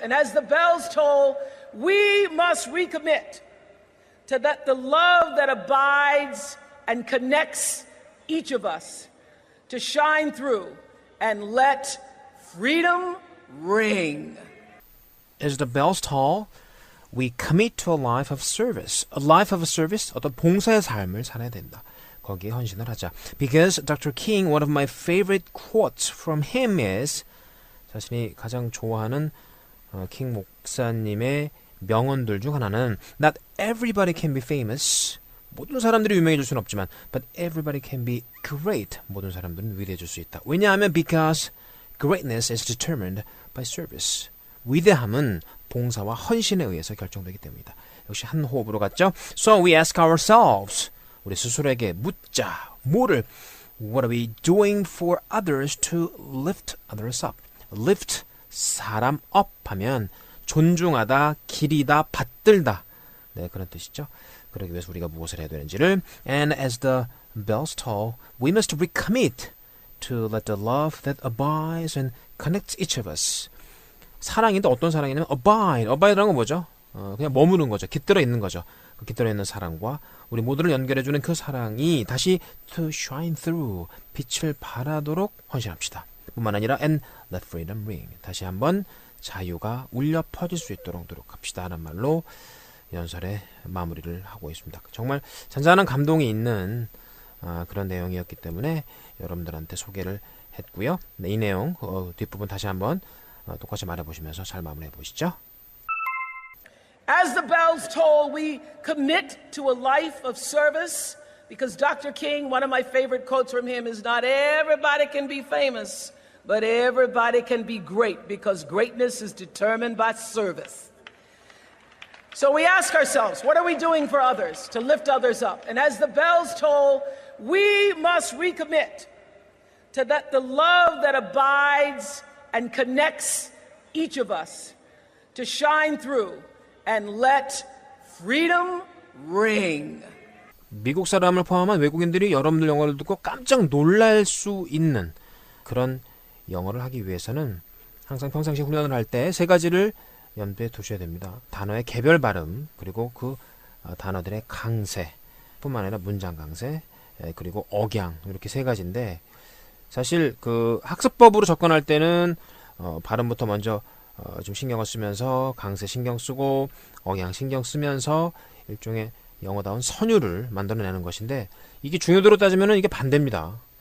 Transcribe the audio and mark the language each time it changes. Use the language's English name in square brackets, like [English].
[English] And as the bells toll, we must recommit to that the love that abides and connects each of us to shine through and let freedom ring. As the bells toll, we commit to a life of service. A life of service, [Korean] 어떤 봉사의 삶을 살아야 된다. 거기에 헌신을 하자. [English] Because Dr. King, one of my favorite quotes from him is, [Korean] 자신이 가장 좋아하는 킹 목사님의 명언들 중 하나는 [English] Not everybody can be famous. [Korean] 모든 사람들이 유명해질 수는 없지만 [English] But everybody can be great. [Korean] 모든 사람들은 위대해질 수 있다. 왜냐하면 [English] Because greatness is determined by service. [Korean] 위대함은 봉사와 헌신에 의해서 결정되기 때문이다. 역시 한 호흡으로 갔죠. [English] So we ask ourselves, [Korean] 우리 스스로에게 묻자. 뭐를? [English] What are we doing for others to lift others up? [Korean] lift, 사람 up 하면 존중하다, 기리다, 받들다. 네, 그런 뜻이죠. 그러기 위해서 우리가 무엇을 해야 되는지를 [English] And as the bells toll, we must recommit to let the love that abides and connects each of us. [Korean] 사랑인데 어떤 사랑이냐면 abide라는 건 뭐죠? 그냥 머무는 거죠. 깃들어 있는 거죠. 그 깃들어 있는 사랑과 우리 모두를 연결해주는 그 사랑이 다시 [English] to shine through, [Korean] 빛을 발하도록 헌신합시다. 뿐만 아니라 [English] and let freedom ring, [Korean] 다시 한번 자유가 울려 퍼질 수 있도록 노력합시다 하는 말로 연설의 마무리를 하고 있습니다. 정말 잔잔한 감동이 있는 그런 내용이었기 때문에 여러분들한테 소개를 했고요. 네, 이 내용 뒷부분 다시 한번 똑같이 말해보시면서 잘 마무리해 보시죠. [English] As the bells toll, we commit to a life of service because Dr. King, one of my favorite quotes from him is not everybody can be famous, but everybody can be great because greatness is determined by service. So we ask ourselves, what are we doing for others to lift others up? And as the bells toll, we must recommit to that the love that abides and connects each of us to shine through and let freedom ring. [Korean] 미국 사람을 포함한 외국인들이 여러분들 영어를 듣고 깜짝 놀랄 수 있는 그런 영어를 하기 위해서는 항상 평상시 훈련을 할 때 세 가지를 염두에 두셔야 됩니다. 단어의 개별 발음, 그리고 그 단어들의 강세 뿐만 아니라 문장 강세, 그리고 억양, 이렇게 세 가지인데 사실 그 학습법으로 접근할 때는 발음부터 먼저 좀 신경을 쓰면서 강세 신경 쓰고 억양 신경 쓰면서 일종의 영어다운 선율을 만들어내는 것인데 이게 중요도로 따지면 이게 반대입니다.